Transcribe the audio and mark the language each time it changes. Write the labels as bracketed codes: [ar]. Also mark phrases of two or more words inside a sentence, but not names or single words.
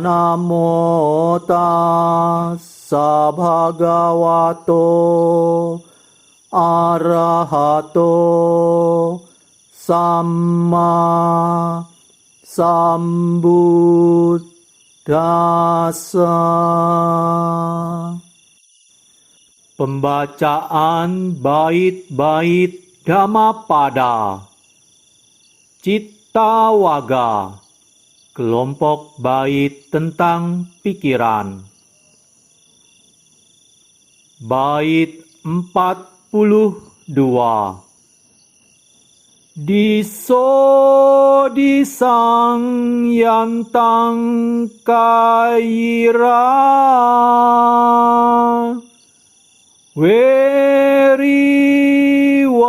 [pi] Namo tassa bhagavato arahato samma sambuddhassa. [id] Pembacaan bait-bait Dhammapada. Cittawaga, kelompok bait tentang pikiran. Bait 42. [pi] Diso disang yantang kaira weri